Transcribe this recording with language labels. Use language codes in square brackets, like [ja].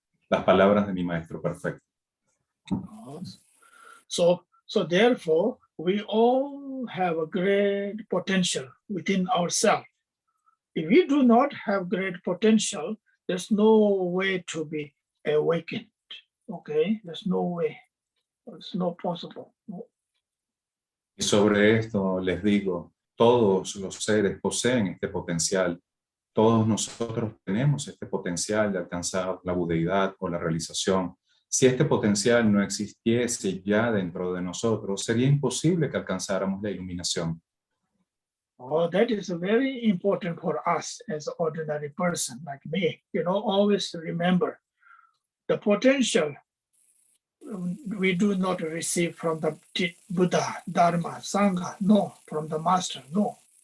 [es] Las palabras de mi maestro perfecto. [en] So therefore, we all have a great potential within ourselves. If we do not have great potential, there's no way to be awakened. Okay, there's no way. It's not possible. [es] Y sobre esto les digo, todos los seres poseen este potencial. Todos nosotros tenemos este potencial de alcanzar la budeidad o la realización. Si este potencial no existiese ya dentro de nosotros, sería imposible que alcanzáramos la iluminación. [en] Oh, that is very important for us as an ordinary person like me. Always remember the potential we do not receive from the Buddha, Dharma, Sangha, no, from the master, no.